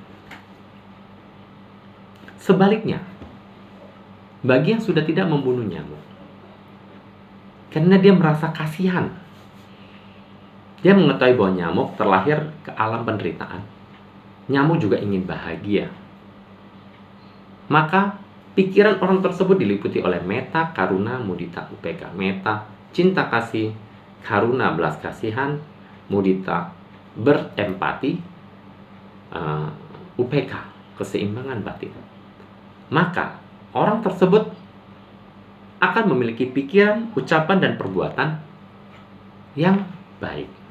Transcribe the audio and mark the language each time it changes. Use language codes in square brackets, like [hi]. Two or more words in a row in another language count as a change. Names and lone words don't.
[id] Sebaliknya, bagi yang sudah tidak membunuh nyamuk, karena dia merasa kasihan, dia mengetahui bahwa nyamuk terlahir ke alam penderitaan, nyamuk juga ingin bahagia, maka pikiran orang tersebut diliputi oleh [pi] metta, karuna, mudita, upeka. [id] Metta, cinta kasih; karuna, belas kasihan; mudita, berempati, UPK, keseimbangan batin, maka orang tersebut akan memiliki pikiran, ucapan, dan perbuatan yang baik.